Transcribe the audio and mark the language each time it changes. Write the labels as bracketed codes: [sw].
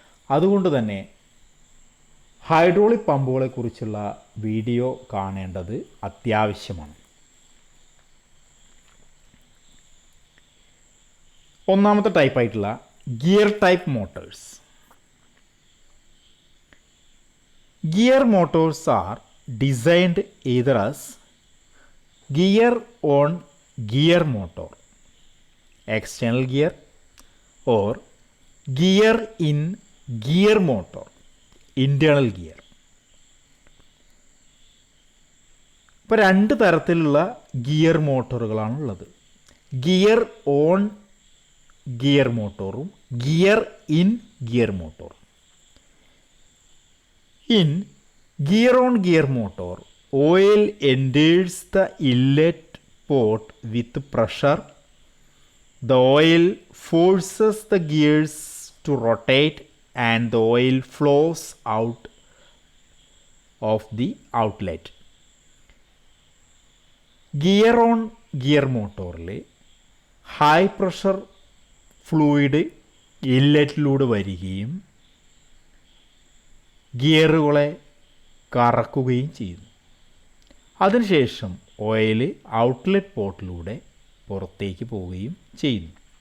[ml] അതുകൊണ്ട് തന്നെ hydraulic പമ്പുകളെക്കുറിച്ചുള്ള video കാണേണ്ടത് അത്യാവശ്യമാണ്. ഒന്നാമത്തെ ടൈപ്പായിട്ടുള്ള gear type Motors. [en] Gear motors are designed either as gear on gear motor, external gear, or gear in gear motor, internal gear. [ml] ഇപ്പോൾ രണ്ട് തരത്തിലുള്ള gear മോട്ടോറുകളാണുള്ളത്. Gear on gear മോട്ടോറും gear in gear മോട്ടോറും. [en] In gear on gear motor, oil enters the inlet port with pressure. The oil forces the gears to rotate and the oil flows out of the outlet. [ml] Gear on gear motorൽ high pressure fluid ഇൻലെറ്റിലൂടെ വരികയും ഗിയറുകളെ കറക്കുകയും ചെയ്യുന്നു. അതിനുശേഷം oil outlet പോർട്ടിലൂടെ പുറത്തേക്ക് പോവുകയും ചെയ്യുന്നു.